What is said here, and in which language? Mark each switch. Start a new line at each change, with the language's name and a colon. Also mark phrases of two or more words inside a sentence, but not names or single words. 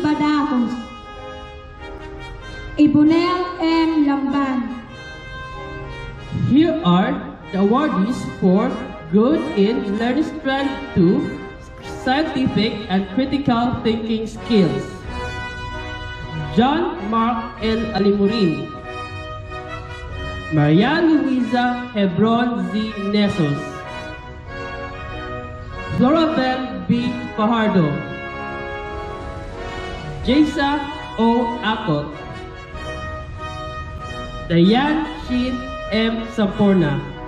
English: Badajos, Ibonel M. Lamban. Here are the awardees for Good in Learning Strand 2 Scientific and Critical Thinking Skills. John Mark L. Alimurin, Maria Luisa Hebron Z. Nesos, Florabel B. Fajardo, Jaysa O. Akot, Dayan Shin M. Samporna,